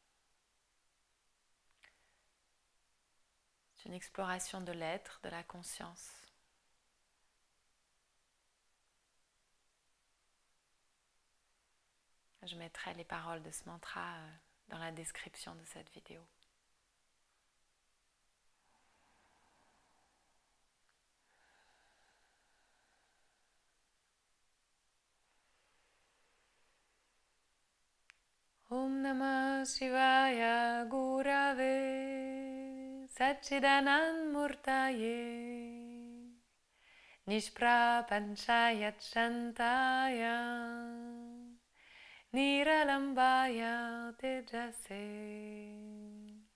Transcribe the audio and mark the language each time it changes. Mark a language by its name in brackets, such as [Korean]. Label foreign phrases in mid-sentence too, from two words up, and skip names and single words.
[French] C'est une exploration de l'être, de la conscience. Je mettrai les paroles de ce mantra dans la description de cette vidéo. [Sanskrit] ॐ नमः शिवाय गुरवे सच्चिदानन्द मूर्तये निष्प्रपञ्चाय शान्ताय निरालम्बाय तेजसे.